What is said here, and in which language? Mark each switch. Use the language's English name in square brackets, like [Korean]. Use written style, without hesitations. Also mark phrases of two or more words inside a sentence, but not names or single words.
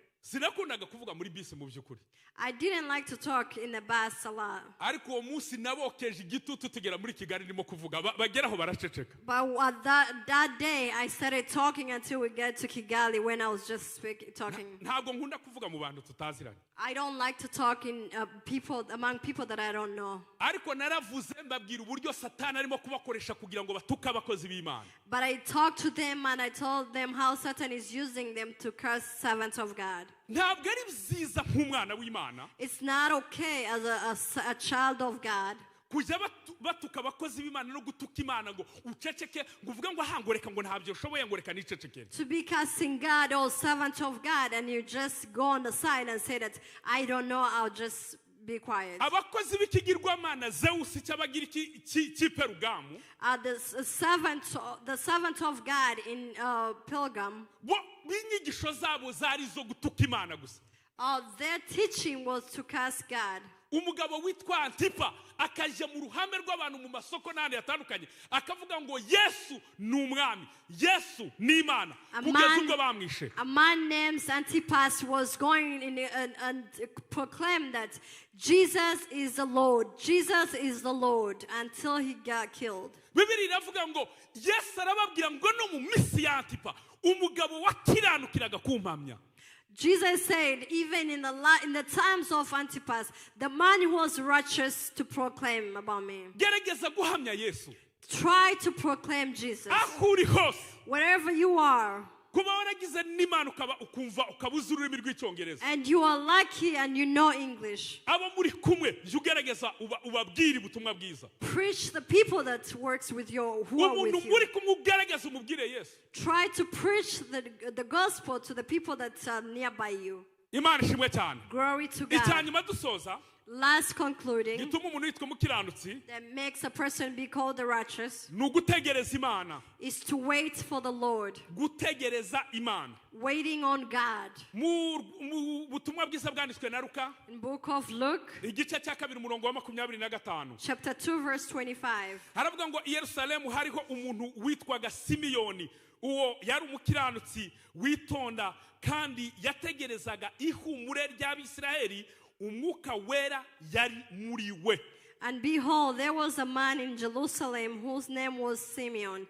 [Kinyarwanda] sinakundaga kuvuga muri bisi mu by'ukuri. [English] I didn't like to talk in the bus a lot. [Kinyarwanda] Ariko uwo munsi nabokeje igitutu tugera muri Kigali ndimo kuvuga bageraho baraceceka. [English] But that day I started talking until we get to Kigali when I was just talking. [Kinyarwanda] Ntabwo nkunda kuvuga mu bantu tutaziranye. [English] I don't like to talk in among people that I don't know. [Kinyarwanda] Ariko naravuze mbabwira uburyo Satani arimo kubakoresha kugira ngo batuke abakozi b'Imana. [English] But I talked to them and I told them how Satan is using them to curse servants of God. [Kinyarwanda] Ntabwo ari byiza nk'umwana w'Imana. [English] It's not okay as a child of God. [Kinyarwanda] Kujya batuka abakozi b'Imana no gutuka Imana ngo uceceke ngo uvuge ngo ahangoreka ngo ntabyo ushoboye ngo reka nicecekere. [English] To be cursing God or servant of God and you just go on the side and say that I don't know, I'll just be quiet. [Kinyarwanda] Abakozi b'ikigirwamana Zeus cyabagira iki Perugamu. [English] The servant of God in Pilgrim. [Kinyarwanda] Bo binyigisho zabo zari zo gutuka Imana gusa. [English] Their teaching was to curse God. [Kinyarwanda] Umugabo witwa Antipa akajya mu ruhame rw'abantu mu masoko n'ahandi hatandukanye akavuga ngo Yesu ni umwami, Yesu ni Imana, kugeza ubwo bamwishe. [English] A man named Antipas was going and proclaimed that Jesus is the Lord, Jesus is the Lord, until he got killed. [Kinyarwanda] Bibiri iravuga ngo Yesu arababwira ngo no mu misi ya Antipa umugabo wakiranukiraga kumpamya. [English] Jesus said, even in the times of Antipas, the man who was righteous to proclaim about me. [Kinyarwanda] Gerageza guhamya Yesu. [English] Try to proclaim Jesus. [Kinyarwanda] Aho uri hose. [English] Wherever you are. [Kinyarwanda] Kuba waragize n'Imana ukumva ukabuza ururimi rw'icyongereza. [English] And you are lucky and you know English. [Kinyarwanda] Abo muri kumwe jya ugerageza ubabwire ubutumwa bwiza. [English] Preach the people that works with you, who are with [Kinyarwanda] Umuntu [English] you. [Kinyarwanda] muri kumwe ugerageza umubwire Yesu. [English] Try to preach the gospel to the people that are nearby you. [Kinyarwanda] Imana ishimwe cyane. [English] Glory to God. [Kinyarwanda] Icyanyuma dusoza. [English] Last concluding, [Kinyarwanda] gituma umuntu yitwa umukiranutsi [English] that makes a person be called the righteous, [Kinyarwanda] ni ugutegereza Imana. [English] is to wait for the Lord. [Kinyarwanda] Gutegereza Imana. [English] Waiting on God. [Kinyarwanda] Mu butumwa bwiza bwanditswe na Luka. [English] In book of Luke, [Kinyarwanda] igice cya 2 umurongo wa 25. [English] chapter 2 verse 25. [Kinyarwanda] Haravuga ngo i Yerusalemu hariho umuntu witwaga Simiyoni. Uwo yari umukiranutsi witonda kandi yategerezaga ihumure ry'Abisirayeli. Umwuka wera yari muri we. [English] And behold, there was a man in Jerusalem whose name was Simeon.